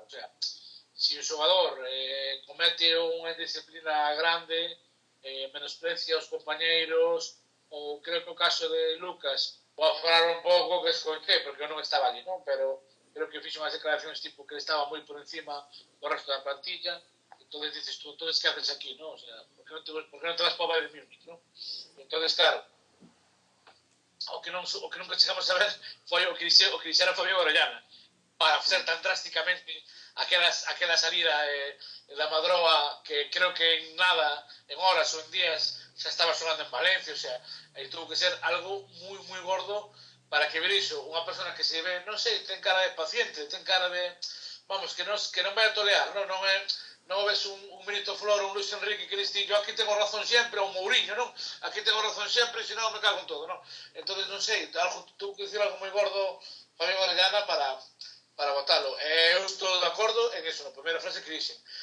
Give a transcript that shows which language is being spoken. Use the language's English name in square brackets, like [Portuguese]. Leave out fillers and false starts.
[Galician] O sea, si o xogador comete unha indisciplina grande, menosprecia os compañeiros, ou creo que o caso de Lucas, vou a falar un pouco que escoitei, porque eu non estaba ali, non? Pero creo que fixo unhas declaracións tipo que estaba moi por encima do resto da plantilla. [Spanish] Entonces dices tú, entonces ¿qué haces aquí, no? O sea, ¿por qué no te vas para Bayern Múnich, no? [Galician] Entonces, claro, o que nunca chegamos a ver foi o que dixera Fabián Orellana, para ser tan drásticamente aquela salida da Madroa, que creo que en nada, en horas ou en días, xa estaba xogando en Valencia. O sea, aí tuvo que ser algo moi gordo para que ver iso. Unha persona que se ve, non sei, ten cara de paciente, ten cara de, vamos, que non vai a tolear, non ves un Benito Floro, un Luis Enrique que dice, [Spanish] yo aquí tengo razón [Galician] sempre, ou Mourinho, non? [Spanish] Aquí tengo razón [Galician] sempre, se non me cago en todo, non? Entonces, non sei, tuvo que decir algo moi gordo Fabián Orellana para votarlo. Eu estou de acordo en eso, na primeira frase que dixen.